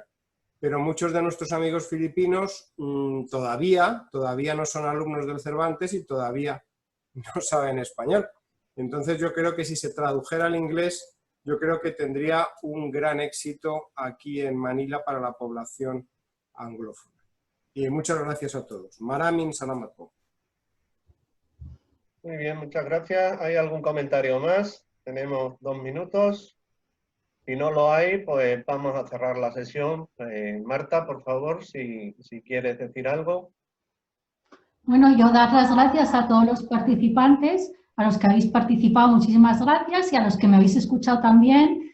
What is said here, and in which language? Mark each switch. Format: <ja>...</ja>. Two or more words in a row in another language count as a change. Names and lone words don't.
<es>Pero muchos de nuestros amigos filipinos todavía no son alumnos del Cervantes y todavía no saben español. Entonces yo creo que si se tradujera al inglés, yo creo que tendría un gran éxito aquí en Manila para la población anglófona. Y muchas gracias a todos.</es> <tl>Maramin salamat po.</tl> <es>Muy bien, muchas gracias. ¿Hay algún comentario más? Tenemos 2 minutos. Si no lo hay, pues vamos a cerrar la sesión. Marta, por favor, si quieres decir algo. Bueno, yo dar las gracias a todos los participantes, a los que habéis participado, muchísimas gracias, y a los que me habéis escuchado también.</es>